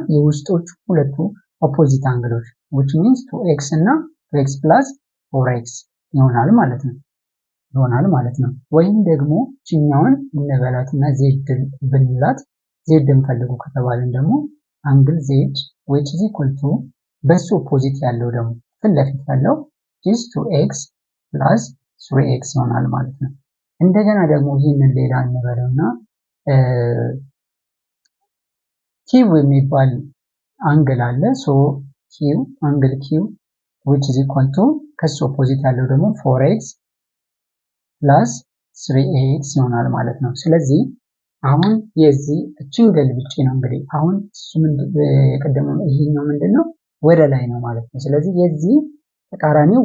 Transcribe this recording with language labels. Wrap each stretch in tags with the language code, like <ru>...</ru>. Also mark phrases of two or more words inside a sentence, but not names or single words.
<am>የውስጦቹ ሁለቱ ኦፖዚት አንግሎች</am> <en>which means</en> <am>2x እና 2x plus 4x ይሆናል ማለት ነው። ወይም ደግሞ እችኛውን እንበላትና ዜድ ብንላት ዜድን ፈልጉ ከተባልን ደግሞ አንግል ዜድ</am> <en>which is equal to</en> <am>በሱ ኦፖዚት ያለው ደግሞ ፊት ለፊት ያለው is 2x plus 3x ይሆናል ማለት ነው። እንደገና ደግሞ ይህንን ሌላ እንበለውና ኪው የሚባል አንግል አለ። ሶ ኪው አንግል ኪው</am> <en>which is equal to</en> <am>ከሱ ኦፖዚት ያለው ደግሞ 4x plus 3x ይሆናል ማለት ነው። ስለዚህ አሁን የዚህ እችን ገልብጬ ነው እንግዲህ አሁን እሱ የቀደመው ይሄኛው ምንድነው ወደ ላይ ነው ማለት ነው። ስለዚህ የዚህ ተቃራኒው</am>